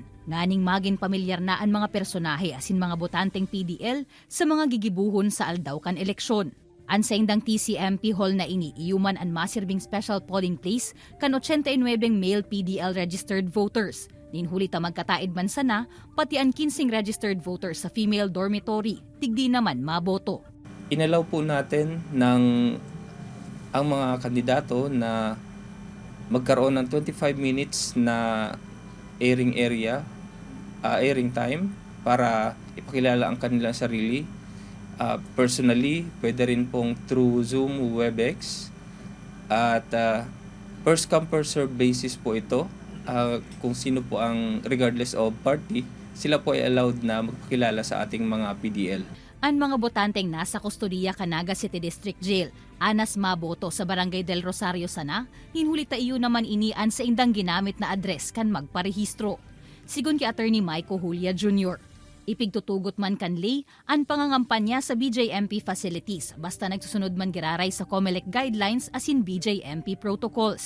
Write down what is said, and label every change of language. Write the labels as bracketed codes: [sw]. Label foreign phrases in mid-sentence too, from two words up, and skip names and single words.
[bik] Nganing maging pamilyar na ang mga personahe asin mga botanteng PDL sa mga gigibuhon sa aldaw kan eleksyon. Ang sa indang TCMP Hall na ini, iuman ang masirbing [en] special polling place [bik] kan 89 [en] male PDL registered voters. [bik] Ninhuli ta magkataid man sana, pati ang 15 [en] registered voters [bik] sa [en] female dormitory, [bik] tigdi naman maboto. [tl] Inalaw po natin ng ang mga kandidato na magkaroon ng 25 minutes na [en] airing time [tl] para ipakilala ang kanilang sarili. Personally, pwede rin pong through Zoom, Webex. [en] At first come first serve basis [tl] po ito. Kung sino po ang [en] regardless of party, [tl] sila po ay allowed na magpakilala sa ating mga PDL. [bik] Ang mga botanteng nasa kustodiya ka Naga City District Jail, anas maboto sa Barangay del Rosario sana, hinhulita iyo naman inian sa indang ginamit na address kan magparehistro. Sigun kay Attorney Maiko Julia Jr., ipigtutugot man kanli ang pangangampanya sa BJMP facilities basta nagsusunod man giraray sa COMELEC guidelines asin BJMP protocols.